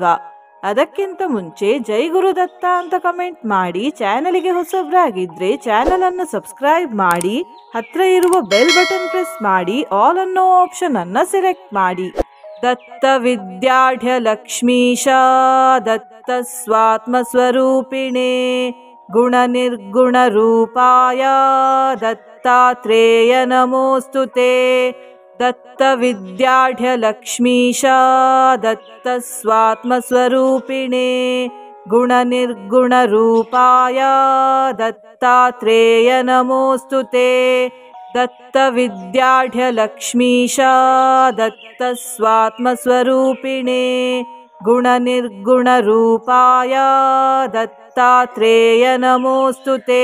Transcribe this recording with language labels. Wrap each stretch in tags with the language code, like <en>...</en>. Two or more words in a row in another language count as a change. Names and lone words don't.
<kn>ಅದಕ್ಕಿಂತ ಮುಂಚೆ ಜೈ ಗುರುದತ್ತ ಅಂತ ಕಮೆಂಟ್ ಮಾಡಿ, ಚಾನಲಿಗೆ ಹೊಸಬ್ರಾಗಿದ್ರೆ ಚಾನಲ್ ಅನ್ನು ಸಬ್ಸ್ಕ್ರೈಬ್ ಮಾಡಿ, ಹತ್ರ ಇರುವ</kn> <en>bell button press</en> <kn>ಮಾಡಿ, ಆಲ್ ಅನ್ನೋ ಆಪ್ಷನ್ ಅನ್ನ ಸೆಲೆಕ್ಟ್ ಮಾಡಿ.</kn> <sa>ದತ್ತ ವಿದ್ಯಾಢ್ಯ ಲಕ್ಷ್ಮೀಶ ದತ್ತ ಸ್ವಾತ್ಮ ಸ್ವರೂಪಿಣೆ ಗುಣ ನಿರ್ಗುಣ ರೂಪಾಯ ದತ್ತಾತ್ರೇಯ ನಮೋಸ್ತುತೆ. ದತ್ತ ವಿದ್ಯಾಢ್ಯ ಲಕ್ಷ್ಮೀಶ ದತ್ತ ಸ್ವಾತ್ಮ ಸ್ವರೂಪಿಣೆ ಗುಣ ನಿರ್ಗುಣ ರೂಪಾಯ ದತ್ತಾತ್ರೇಯ ನಮೋಸ್ತುತೆ. ದತ್ತ ವಿದ್ಯಾಢ್ಯ ಲಕ್ಷ್ಮೀಶ ದತ್ತ ಸ್ವಾತ್ಮ ಸ್ವರೂಪಿಣೆ ಗುಣ ನಿರ್ಗುಣ ರೂಪಾಯ ದತ್ತಾತ್ರೇಯ ನಮೋಸ್ತುತೆ.</sa>